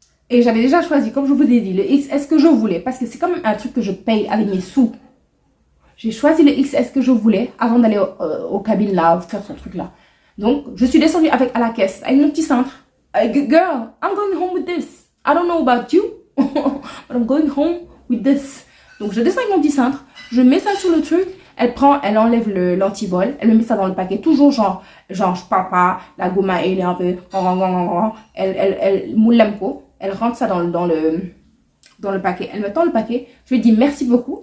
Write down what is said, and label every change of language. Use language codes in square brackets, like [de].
[fr] Et j'avais déjà choisi, comme je vous ai dit, le XS que je voulais. Parce que c'est quand même un truc que je paye avec mes sous. J'ai choisi le XS que je voulais avant d'aller aux cabines là, faire son truc là. Donc, je suis descendue à la caisse, avec mon petit cintre. [en] Girl, I'm going home with this. I don't know about you, but I'm going home with this. [fr] Donc, je descends avec mon petit cintre, je mets ça sur le truc, elle enlève l'antivol, elle me met ça dans le paquet, toujours genre je parle pas, la gomme elle est un peu, elle moulemko, elle rentre ça dans le paquet. Elle me tend le paquet. Je lui dis merci beaucoup.